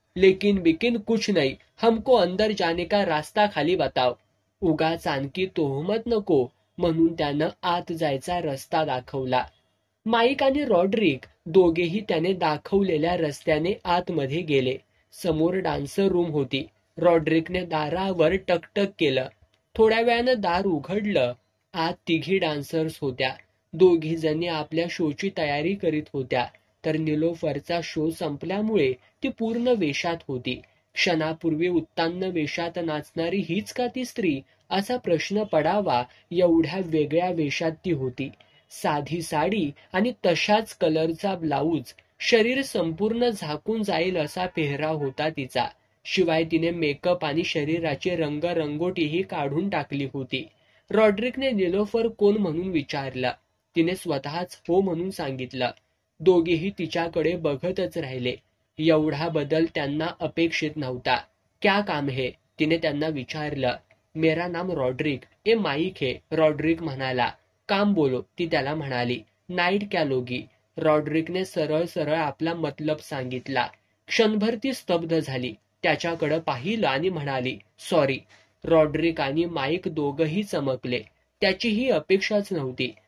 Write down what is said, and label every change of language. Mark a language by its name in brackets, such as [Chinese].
[Hindi] लेकिन बिकिन कुछ नहीं, हमको अंदर जाने का रास्ता खाली बताओ। [Marathi] उगाच आणखी तोहमत नको म्हणून त्यानं आत जायचा रस्ता दाखवला। माईक आणि रॉड्रिक दोघेही त्याने दाखवलेल्या रस्त्याने आतमध्ये गेले। समोर डान्सर रूम होती। रॉड्रिकने दारावर टकटक केलं। थोड्या वेळानं दार उघडलं। आत तिघी डान्सर्स होत्या। दोघी जणी आपल्या शोची तयारी करीत होत्या, तर निलोफरचा शो संपल्यामुळे ती पूर्ण वेशात होती। क्षणापूर्वी उत्तान्न वेशात नाचणारी हीच का ती स्त्री, असा प्रश्न पडावा एवढ्या वेगळ्या वेशात ती होती। साधी साडी आणि तशाच कलरचा ब्लाऊज, शरीर संपूर्ण झाकून जाईल असा पेहराव होता तिचा। शिवाय तिने मेकअप आणि शरीराची रंगरंगोटीही काढून टाकली होती। रॉड्रिकने निलोफर कोण म्हणून विचारलं। तिने स्वतःच हो म्हणून सांगितलं। दोघेही तिच्याकडे बघतच राहिले। एवढा बदल त्यांना अपेक्षित नव्हता। [Hindi] क्या काम है, [Marathi] तिने त्यांना विचारलं। [Hindi] मेरा नाम रॉड्रिक, ए माईक है, [Marathi] रॉड्रिक म्हणाला। [Hindi] काम बोलो, [Marathi] ती त्याला म्हणाली। [Hindi] नाईट क्या लोगी, [Marathi] रॉड्रिकने सरळ सरळ आपला मतलब सांगितला। क्षणभर ती स्तब्ध झाली, त्याच्याकडे पाहिलं आणि म्हणाली, सॉरी। रॉड्रिक आणि माईक दोघंही चमकले। त्याची ही अपेक्षाच नव्हती।